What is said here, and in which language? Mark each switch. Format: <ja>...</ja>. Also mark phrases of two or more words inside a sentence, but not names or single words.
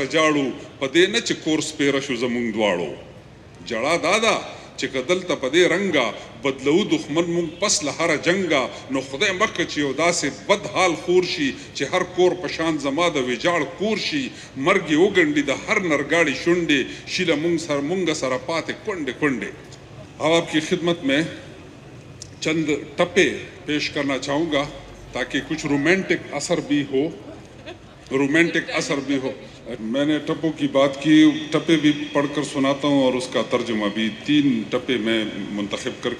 <ps>جاړو په دې نه چې کور سپېره شو زموږ دواړو جړا دا ده چې که دلته په دې رنګه بدلو دښمن مونږ پس له هره جنګه نو خدای مخکې چې یو داسې بد حال خور شي چې هر کور په شان زما د ویجاړ کور شي مرګ یې وګنډي د هر نرګاړي شونډې شي له مونږ سره پاتې کونډې کونډې</ps> <ur>اب آپ کی خدمت میں چند ٹپے پیش کرنا چاہوں گا تاکہ کچھ رومانٹک اثر بھی ہو میں نے ٹپوں کی بات کی ٹپے بھی پڑھ کر سناتا ہوں اور اس کا ترجمہ بھی 3 ٹپے میں منتخب کر</ur>